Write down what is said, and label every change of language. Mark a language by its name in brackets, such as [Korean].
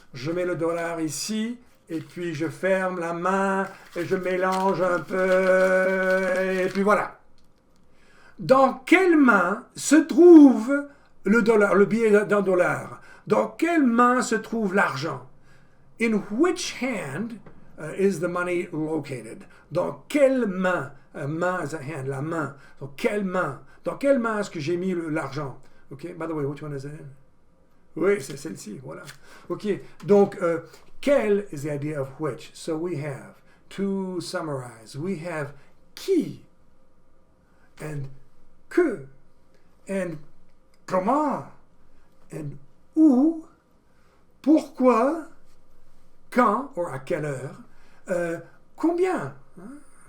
[French] Je mets le dollar ici, et puis je ferme la main, et je mélange un peu, et puis voilà. Dans quelle main se trouve le dollar, le billet d'un dollar? Dans quelle main se trouve l'argent? [English] In which hand is the money located? [French] Dans quelle main? [English] Main is a hand, [French] la main. [English] So, [French] quelle main? Dans quelle main est-ce que j'ai mis l'argent? [English] Okay, by the way, which one is it in? [French] Oui, c'est celle-ci, voilà. [English] Okay, donc, quel is the idea of which? So we have, to summarize, we have qui, and que, and comment, and où, pourquoi, quand, or à quelle heure, combien, hein?